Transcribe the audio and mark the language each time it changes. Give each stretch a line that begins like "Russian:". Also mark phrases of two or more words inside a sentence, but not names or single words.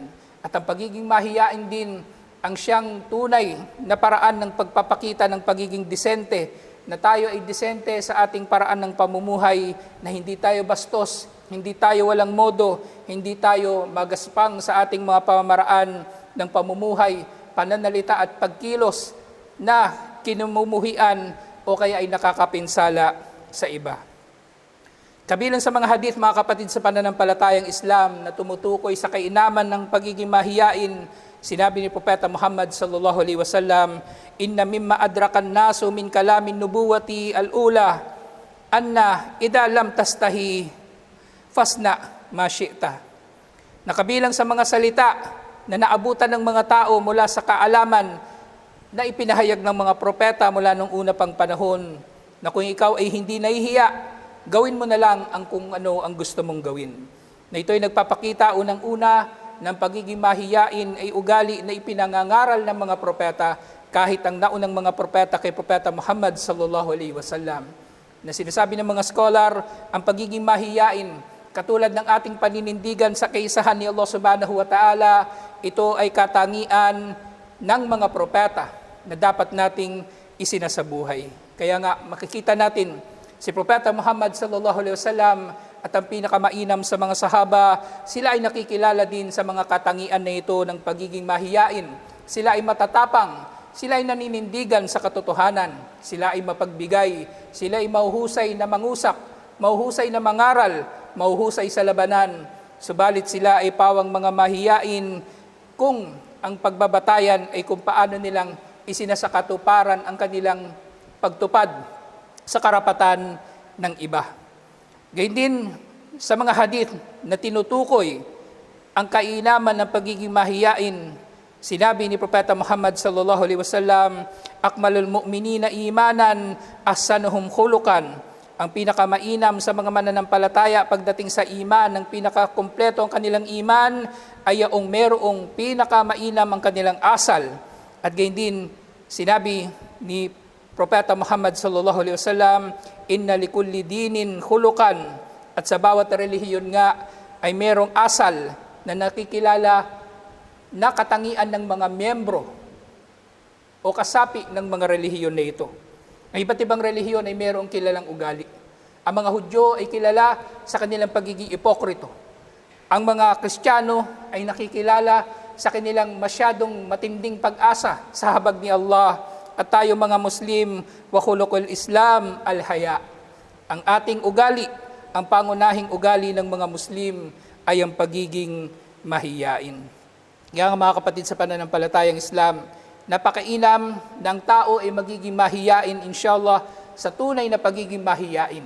Filipino: At ang pagiging mahiyain din ang siyang tunay na paraan ng pagpapakita ng pagiging disente, na tayo ay disente sa ating paraan ng pamumuhay, na hindi tayo bastos, hindi tayo walang modo, hindi tayo magaspang sa ating mga pamamaraan ng pamumuhay, pananalita at pagkilos na kinumumuhian o kaya ay nakakapinsala sa iba. Kabilang sa mga hadith, mga kapatid sa pananampalatayang Islam, na tumutukoy sa kainaman ng pagiging mahiyain, sinabi ni Propeta Muhammad
Arabic: صلى الله عليه وسلم, "إن مما أدرك الناس من كلام النبوة الأولى أن إذا لم تستح فاصنع ما شئت."
Filipino: Nakabilang sa mga salita na naabutan ng mga tao mula sa kaalaman na ipinahayag ng mga propeta mula nung una pang panahon, na kung ikaw ay hindi nahihiya, gawin mo na lang ang kung ano ang gusto mong gawin. Na ito ay nagpapakita unang-una ng pagiging mahiyain ay ugali na ipinangangaral ng mga propeta, kahit ang naunang mga propeta kay Propeta Muhammad
Arabic: صلى الله عليه وسلم.
Filipino: Na sinasabi ng mga scholar, ang pagiging mahiyain, katulad ng ating paninindigan sa kaisahan ni Allah
Arabic: سبحانه وتعالى,
Filipino: ito ay katangian ng mga propeta na dapat nating isinasabuhay. Kaya nga makikita natin si Propeta Muhammad
Arabic: صلى الله عليه وسلم
Filipino: at ang pinakamainam sa mga sahaba, sila ay nakikilala din sa mga katangian na ito ng pagiging mahiyain. Sila ay matatapang, sila ay naninindigan sa katotohanan, sila ay mapagbigay, sila ay mahuhusay na mangusap, mahuhusay na mangaral, mahuhusay sa labanan. Subalit sila ay pawang mga mahiyain kung ang pagbabatayan ay kung paano nilang isinasakatuparan ang kanilang pagtupad sa karapatan ng iba. Gayun din sa mga hadith na tinutukoy ang kainaman ng pagiging mahiyain, sinabi ni Propeta Muhammad
Arabic: صلى الله عليه وسلم, "أكمل المؤمنين إيمانا أحسنهم خلقا."
Filipino: Ang pinakamainam sa mga mananampalataya pagdating sa iman, ang pinakakumpleto ang kanilang iman ay yaong merong pinakamainam ang kanilang asal. At gayon din, sinabi ni Propeta Muhammad
Arabic: صلى الله عليه وسلم, "إن لكل دين خلقا."
Filipino: At sa bawat relihiyon nga ay merong asal na nakikilala na katangian ng mga miyembro o kasapi ng mga relihiyon na ito. Ang iba't ibang relihiyon ay mayroong kilalang ugali. Ang mga Hudyo ay kilala sa kanilang pagiging ipokrito. Ang mga Kristiyano ay nakikilala sa kanilang masyadong matinding pag-asa sa habag ni Allah. At tayo mga Muslim,
Arabic: وخلق الإسلام الحياء.
Filipino: Ang ating ugali, ang pangunahing ugali ng mga Muslim ay ang pagiging mahiyain. Kaya mga kapatid sa pananampalatayang Islam, napakainam ng tao ay magiging mahiyain, inshallah, sa tunay na pagiging mahiyain.